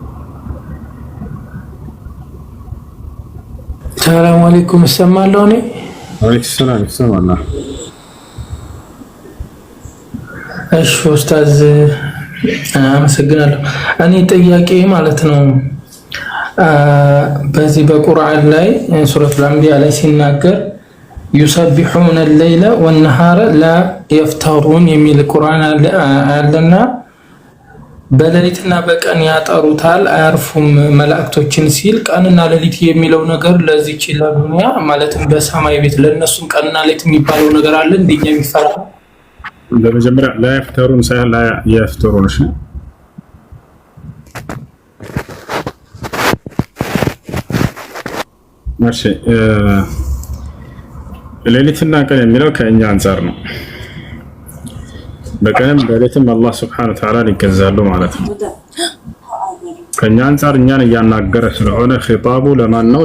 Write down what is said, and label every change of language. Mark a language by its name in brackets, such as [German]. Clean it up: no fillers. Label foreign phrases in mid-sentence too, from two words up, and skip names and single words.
[Arabic] سلام عليكم። [Amharic] እሰማለሁ እኔ ሰላም ሰላም። እሺ ኡስታዝ አመሰግናለሁ። እኔ ጥያቄ ማለት ነው በዚህ በቁርአን ላይ ሱረቱል አንቢያ ላይ ሲናገር [Arabic] يسبحون الليل والنهار لا يفترون [Amharic] የሚል ቁርአን አለና በሌሊትና በቀን ያጠሩታል አያርፉም መላእክቶችን ሲል ቀንና ሌሊት የሚለው ነገር ለዚች ለዱንያ ማለትም በሰማይ ቤት ለነሱም ቀንና ሌሊት የሚባለው ነገር አለ እንደኛ የሚፈራ በመጀመሪያ [Arabic] لا يفترون [Amharic] ሳይሆን [Arabic] لا يفترون [Amharic] እሺ ማሽ ሌሊትና ቀን የሚለው ከእኛ አንፃር ነው። በቀንም በሌሊትም አላህ [Arabic] سبحانه وتعالى [Amharic] ይገዛሉ ማለት ነው። ከእኛ አንፃር እኛን እያናገረ ስለሆነ ኺጣቡ ለማን ነው?